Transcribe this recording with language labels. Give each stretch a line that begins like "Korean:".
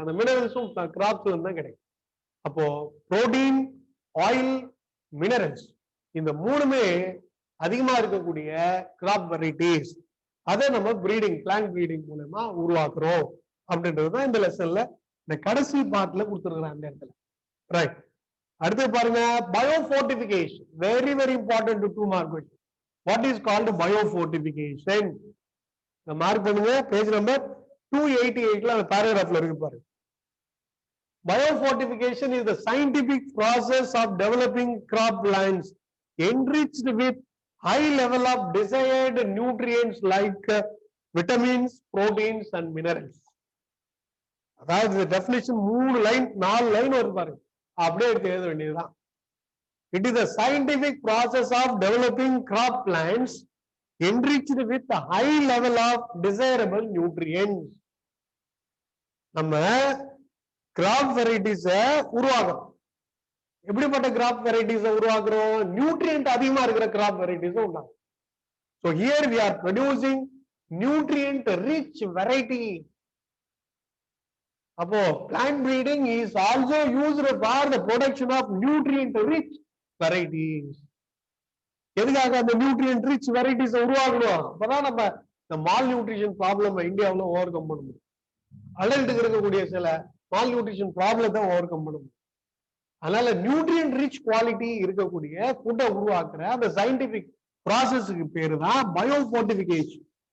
Tamil: அந்த மினரல்ஸும் கிராப்ஸ்ல இருந்து தான் கிடைக்கும். அப்போ புரோட்டீன், ஆயில், மினரல்ஸ் இந்த மூணுமே அதிகமா இருக்கக்கூடிய கிராப் வெரைட்டிஸ், அதை நம்ம பிரீடிங், பிளான்ட் பிரீடிங் மூலமா உருவாக்குறோம் அப்படின்றதுதான் இந்த லெசன்ல இந்த கடைசி பார்ட்ல கொடுத்துருக்குறேன் அந்த இடத்துல. ரைட். அடுத்து பாருங்க, பயோஃபோர்டிஃபிகேஷன்.
English: Very very important to 2 mark question. What is called biofortification?
Tamil: Mark பண்ணுங்க, பேஜ் நம்பர் 288ல அந்த பேராகிராஃப்ல இருக்கு பாருங்க.
English: Biofortification is the scientific process of developing crop plants enriched with high level of desired nutrients like vitamins, proteins and minerals.
Tamil: அதாவது definition 3 line 4 line வரும் பாருங்க, அப்படியே எடுத்து எழுத வேண்டியதுதான்.
English: It is a scientific process of developing crop plants enriched with a high level of desirable nutrients.
Tamil: நம்ம graph வெரைட்டிஸ உருவாக்குறோம். எப்படிப்பட்ட கிராப் வெரைட்டிஸ உருவாக்குறோம்? நியூட்ரியன்ட் அதிகமா இருக்கிற கிராப் வெரைட்டிஸ் உண்டாகும்.
English: So here we are producing nutrient rich variety. அப்போ plant breeding is also used for the production of nutrient rich varieties.
Tamil: எதுக்காக அந்த நியூட்ரியன்ட் ரிச் வெரைட்டிஸ் உருவாக்கணும்? அப்பதான் நம்ம இந்த மால் நியூட்ரிஷன் ப்ராப்ளம் இந்தியாவில் ஓவர் கம் பண்ண முடியும். அடல்ட்டுக்கு இருக்கக்கூடிய சில மால் நியூட்ரிஷன் ப்ராப்ளத்தை ஓவர் கம் பண்ண முடியும். அதனால நியூட்ரியன்ட் ரிச் குவாலிட்டி இருக்கக்கூடிய ஃபுட்டை உருவாக்குற அந்த சயின்டிபிக் ப்ராசஸ்க்கு பேரு தான் பயோஃபோர்டிஃபிகேஷன்.